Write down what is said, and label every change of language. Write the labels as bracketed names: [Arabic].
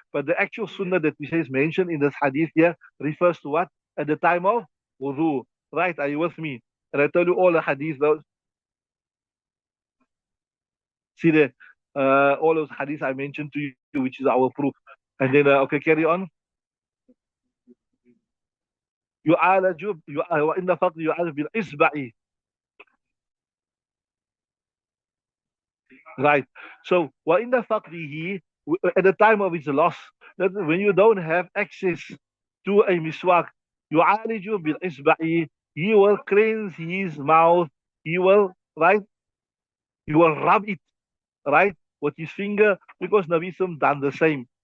[English] But the actual sunnah that we say is mentioned in this hadith here refers to what? At the time of wudu. Right? Are you with me? And I tell you all the hadith, see there, all those hadiths I mentioned to you, which is our proof. And then, okay, carry on. [Arabic] يعالج وإن فقد يعالج بالإصبع. [English] Right. So, [Arabic] وَإِنَّ فَقْدِهِ, [English] at the time of its loss, that when you don't have access to a miswak, [Arabic] يُعَالِجُ بِالْإِصْبَعِ, [English] he will cleanse his mouth, he will, right, he will rub it, right, with his finger, because Nabi Sallam done the same.